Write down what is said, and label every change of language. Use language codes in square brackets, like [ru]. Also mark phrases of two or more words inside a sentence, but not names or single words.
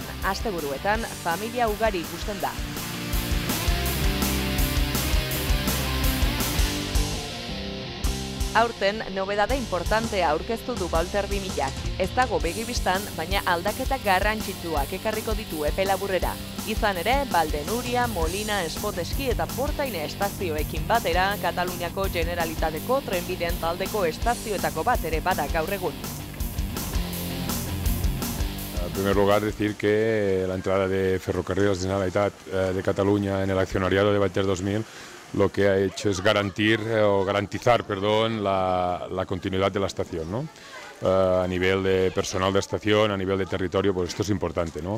[eu] Asteburuetan familia ugari ikusten da. Aurten, nobedade importantea aurkeztu du Volter 2000ak. Ez dago begibistan, baina aldaketa garrantzitsuak ekarriko ditu epe laburrera. Izan ere, Valdenuria, Molina, Spot Eski eta Portaine estazioekin batera, Kataluniako Generalitateko trenbideen taldeko estazioetako bat ere bada gaur egun. [es] En primer lugar, decir que la entrada de Ferrocarriles de la Generalitat de Cataluña en el accionariado de Valter 2000 lo que ha hecho es garantizar la continuidad de la estación, ¿no? A nivel de personal de estación, a nivel de territorio, pues esto es importante, ¿no?